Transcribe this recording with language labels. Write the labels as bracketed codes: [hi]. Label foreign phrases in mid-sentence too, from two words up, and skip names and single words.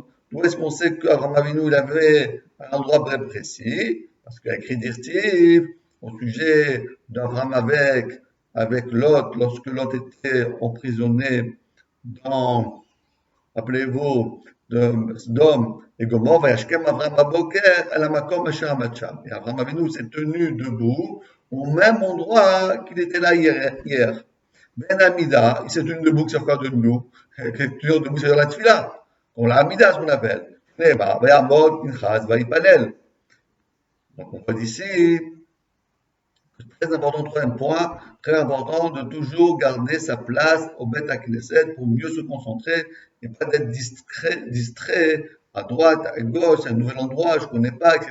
[fr] D'où est-ce qu'on sait qu'Abraham Avinu il avait un endroit bien précis? Parce qu'il a écrit Dirtiv au sujet d'Abraham avec Lot, lorsque Lot était emprisonné dans, appelez-vous, Sodome et Gomorrhe, [he] וישכם אברהם בבקר אל המקום אשר עמד שם. [fr] Et Abraham Avinu s'est tenu debout au même endroit qu'il était là hier. Ben Amida, il s'est tenu debout, c'est quoi de nous? Toujours debout, c'est dans la tefila. On l'a Amida, ce qu'on appelle. [he] ויעמד פינחס ויפלל. [fr] Donc on voit d'ici, très important, troisième point, très important de toujours garder sa place au Beth Knesset pour mieux se concentrer et pas d'être distrait à droite, à gauche, à un nouvel endroit, je ne connais pas, etc.